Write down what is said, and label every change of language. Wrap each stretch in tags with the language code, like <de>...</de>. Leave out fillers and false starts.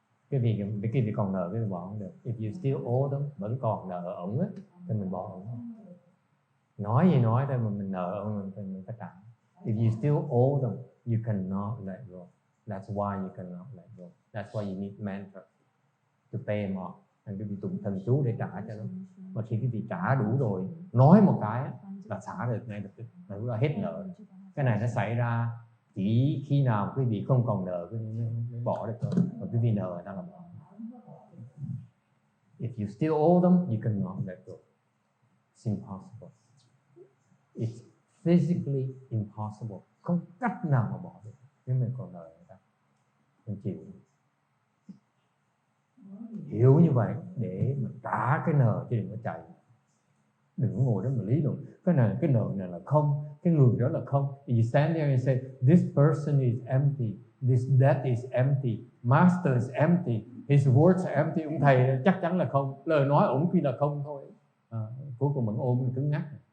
<vi>Cái việc còn nợ cái bỏ không được.</vi> <en>If you still owe them,</en> <vi>vẫn còn nợ ổng á, thì mình bỏ ổng. Nói gì nói thôi mà mình nợ ổng thì mình phải trả.</vi> <en>If you still owe them, you cannot let go. That's why you cannot let go. That's why you need mantra to pay them off.</en> <vi>Anh cái vị tụng thần chú để trả cho nó. Mà khi cái vị trả đủ rồi, nói một cái là xả được ngay lập tức, là lúc đó hết nợ. Cái này nó xảy ra chỉ khi nào quý vị không còn nợ mới bỏ được thôi. Còn quý vị nợ người ta là bỏ.</vi> <en>If you still owe them, you cannot let go. It's impossible. It's physically impossible.</en> <vi>Không cách nào mà bỏ được nếu mình còn nợ người ta. Mình chịu. Hiểu như vậy để mà trả cái nợ chứ đừng có chạy. Đừng có ngồi đó mà lý luận cái nợ này là không, cái người đó là không.</vi> <en>You stand there and say this person is empty, this debt is empty, master is empty, his words are empty.</en> <vi>Ông thầy chắc chắn là không, lời nói ổng khi là không thôi. Cuối cùng mình ôm mình cứng ngắc.</vi>